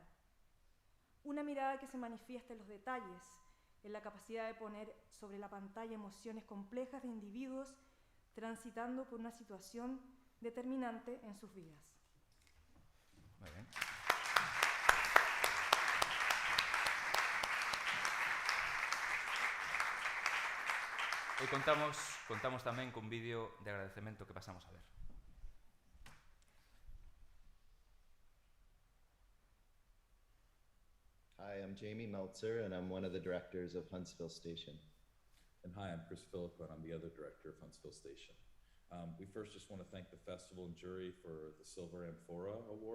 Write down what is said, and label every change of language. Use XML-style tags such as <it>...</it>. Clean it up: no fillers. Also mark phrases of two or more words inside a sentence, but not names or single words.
<es>Una mirada que se manifiesta en los detalles, en la capacidad de poner sobre la pantalla emociones complejas de individuos transitando por una situación determinante en sus vidas. Muy bien.</es> <gl>Hoy contamos tamén cun vídeo de agradecemento que pasamos a ver.</gl> <en>Hi, I'm Jamie Meltzer, and I'm one of the directors of Huntsville Station. And hi, I'm Chris Philippa, and I'm the other director of Huntsville Station. We first just want to thank the festival and jury for the Silver Amphora Award.</en>